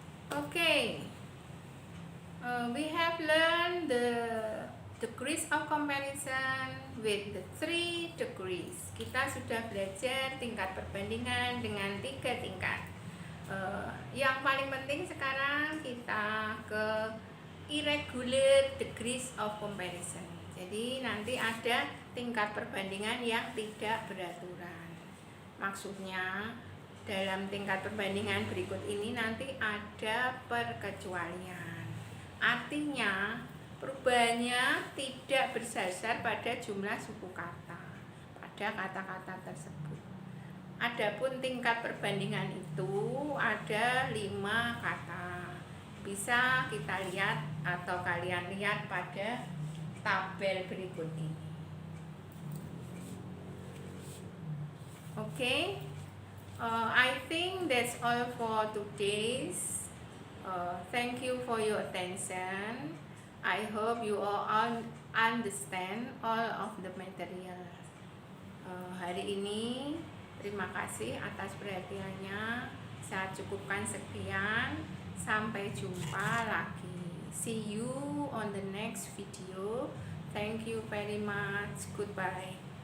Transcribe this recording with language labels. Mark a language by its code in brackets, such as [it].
[en] Okay, we have learned the degrees of comparison with the 3 degrees. [id] Kita sudah belajar tingkat perbandingan dengan 3 tingkat. Yang paling penting sekarang kita ke irregular degrees of comparison. Jadi nanti ada tingkat perbandingan yang tidak beraturan. Maksudnya dalam tingkat perbandingan berikut ini nanti ada perkecualian. Artinya perubahannya tidak bersasar pada jumlah suku kata pada kata-kata tersebut. Adapun tingkat perbandingan itu ada 5 kata. Bisa kita lihat atau kalian lihat pada tabel berikut ini. [en] Okay, I think that's all for today's. Thank you for your attention. I hope you all understand all of the material. [id] Hari ini terima kasih atas perhatiannya. Saya cukupkan sekian. Sampai jumpa lagi. [en] See you on the next video. Thank you very much. Goodbye.